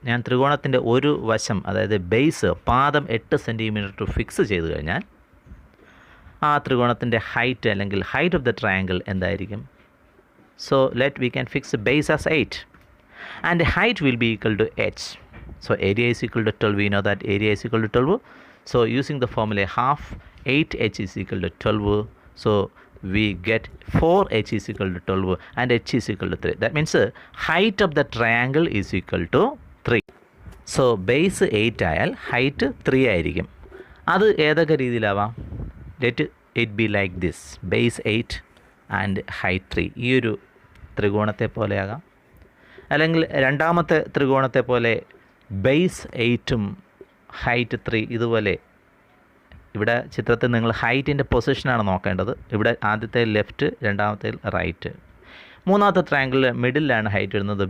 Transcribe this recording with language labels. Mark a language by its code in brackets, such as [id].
[ml] ഞാൻ ത്രികോണത്തിൻ്റെ ഒരു വശം, അതായത് ബേസ് പാദം 8 സെൻറ്റിമീറ്റർ ഫിക്സ് ചെയ്ത് കഴിഞ്ഞാൽ ആ ത്രികോണത്തിൻ്റെ ഹൈറ്റ് അല്ലെങ്കിൽ [en] height of the triangle [ml] എന്തായിരിക്കും? [en] So we can fix base as 8 and height will be equal to h. So area is equal to 12. We know that area is equal to 12. So using the formula half 8h is equal to 12. സോ we get 4h is equal to 12 and h is equal to 3. That means height of the triangle is equal to 3. [ml] So base 8 ആയാൽ height 3 ആയിരിക്കും. അത് ഏതൊക്കെ രീതിയിലാവാം? [en] let it be like this, base 8 and height 3. [ml] ഈ ഒരു ത്രികോണത്തെ പോലെയാകാം. അല്ലെങ്കിൽ രണ്ടാമത്തെ ത്രികോണത്തെ പോലെ ബേസ് 8ഉം ഹൈറ്റ് 3. ഇതുപോലെ ഇവിടെ ചിത്രത്തിൽ നിങ്ങൾ ഹൈറ്റിൻ്റെ പൊസിഷനാണ് നോക്കേണ്ടത്. ഇവിടെ ആദ്യത്തെ ലെഫ്റ്റ്, രണ്ടാമത്തെ റൈറ്റ്. മൂന്നാമത്തെ ട്രയാങ്കിളിൽ മിഡിലാണ് ഹൈറ്റ് വരുന്നത്.